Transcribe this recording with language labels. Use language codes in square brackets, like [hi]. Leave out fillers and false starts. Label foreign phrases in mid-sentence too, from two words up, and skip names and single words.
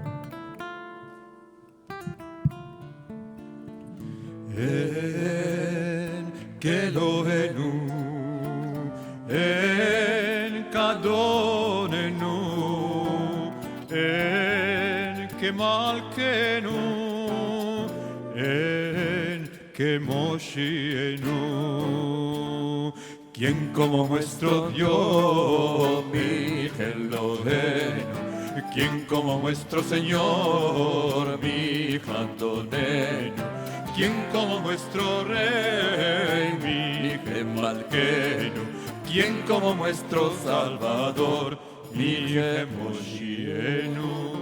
[he] אין כאלוהינו, אין כאדוננו, אין כמלכנו, אין כמושיענו. [es] Quien como nuestro Dios, [he] מי אלוהינו, [es] quien como nuestro Señor, [he] מי אדונינו, [es] quien como nuestro Rey, [he] מי מלכנו, [es] quien como nuestro Salvador, [he] מי מושיענו.